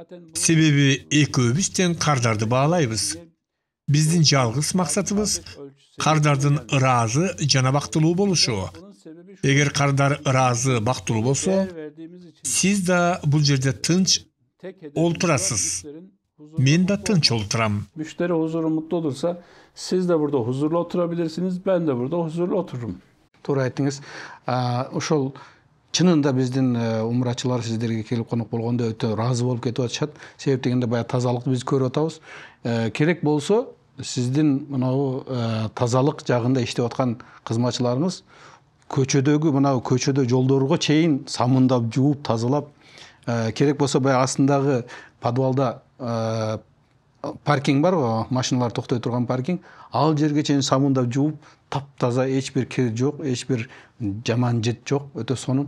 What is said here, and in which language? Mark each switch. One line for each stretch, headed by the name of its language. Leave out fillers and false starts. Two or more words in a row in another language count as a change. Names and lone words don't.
Kyrgyz: Себеби экөөбүз тең кардарды баалайбыз. Биздин жалгыз максатыбыз кардардын ыраазы жана бактылуу болушу. Эгер кардар ыраазы, бактылуу болсо, сиз да бул жерде тынч олтурасыз. Мен да тынч олтурам.
Turkish: Müşteri huzuru mutlu olursa siz de burada huzurlu oturabilirsiniz. Ben de burada huzurlu otururum.
Kyrgyz: Туура айттыңыз. Ошол чынында биздин умрачылар сиздерге келип конок болгондо өтө ыраазы болуп кетип атышат. Себеп дегенде баягы тазалыкты биз көрүп атабыз. Керек болсо сиздин мынау тазалык жагында иштеп аткан кызматчыларыңыз көчөдө жолдорго чейин самындап, жууп, тазалап, керек болсо баягы астындагы подвалда паркинг бар го, машиналар токтой турган паркинг, ал жерге чейин самындап жууп, таптаза, эч бир кир жок, эч бир жаман жет жок, өтө сонун.